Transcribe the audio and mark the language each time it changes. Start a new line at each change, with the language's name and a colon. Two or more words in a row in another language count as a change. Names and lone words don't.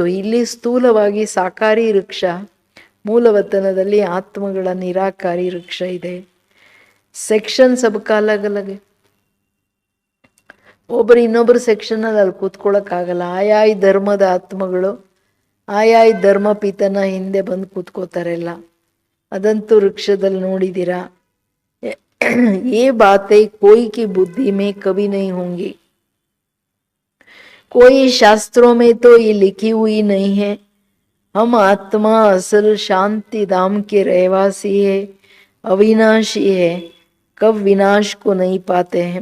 Kannada: ಇಲ್ಲಿ ಸ್ಥೂಲವಾಗಿ ಸಾಕಾರಿ ವೃಕ್ಷ, ಮೂಲವತನದಲ್ಲಿ ಆತ್ಮಗಳ ನಿರಾಕಾರಿ ವೃಕ್ಷ ಇದೆ.
Hindi: सेक्शन सबका अलग अलग,
Kannada: ಒಬ್ಬರು ಇನ್ನೊಬ್ಬರು ಸೆಕ್ಷನಲ್ಲಿ ಅಲ್ಲಿ ಕೂತ್ಕೊಳ್ಳೋಕ್ಕಾಗಲ್ಲ. ಆಯಾಯ ಧರ್ಮದ ಆತ್ಮಗಳು ಆಯಾಯ ಧರ್ಮ ಪಿತನ ಹಿಂದೆ ಬಂದು ಕೂತ್ಕೋತಾರೆಲ್ಲ. ಅದಂತೂ ವೃಕ್ಷದಲ್ಲಿ ನೋಡಿದ್ದೀರಾ.
Hindi: ये बातें कोई की बुद्धि में कभी नहीं होंगी. कोई शास्त्रों में तो ये लिखी हुई नहीं है. हम आत्मा असल शांति धाम के रहवासी है, अविनाशी है, कब विनाश को नहीं पाते हैं.